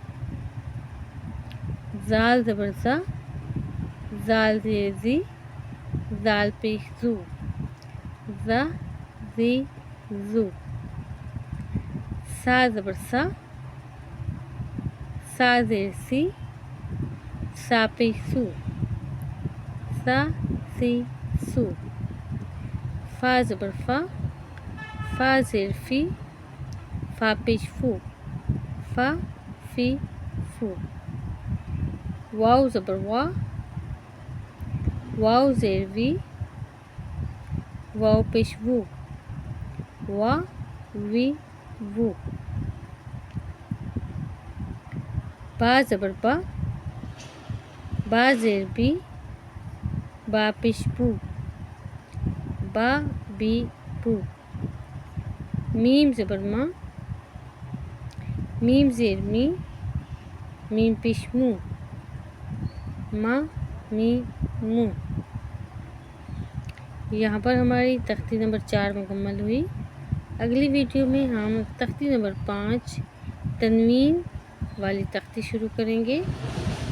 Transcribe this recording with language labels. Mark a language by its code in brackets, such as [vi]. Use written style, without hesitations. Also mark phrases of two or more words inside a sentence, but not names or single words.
[ur] زال زبر زا، زال زیر زی، زال پیش زو، زا زی زو۔ سا زبر سا، سا زیر سی، سا پیش سو، سا سی سو۔ فا زبر فا، فا زیر فی، فا پیش فو، فا فی فو. واو زبر وا، واو زیر وی، واو پیش وو، وا وی وو. با زبر با، با زیر بی، با پیش بو، با بی بو. میم زبر ما، میم زیر می، میم پیش مو، ما می مو. یہاں پر ہماری تختی نمبر 4 مکمل ہوئی. اگلی ویڈیو میں ہم تختی نمبر 5 تنوین والی تختی شروع کریں گے.